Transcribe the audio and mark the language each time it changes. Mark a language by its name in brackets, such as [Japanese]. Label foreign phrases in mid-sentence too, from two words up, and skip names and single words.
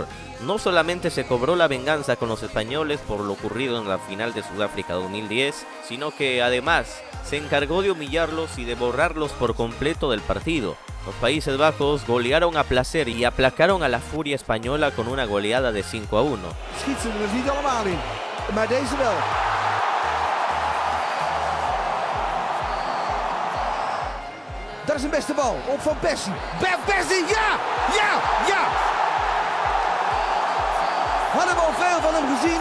[Spanish] No solamente se cobró la venganza con los españoles por lo ocurrido en la final de Sudáfrica 2010, sino que además se encargó de humillarlos y de borrarlos por completo del partido. Los Países Bajos golearon a placer y aplacaron a la furia española con una goleada de 5-1. [Dutch] Schiet ze er niet allemaal in, maar deze wel. Dat is een beste bal, op Van Persie. Van Persie, ja! Ja! Ja! Hadden we al veel van hem gezien?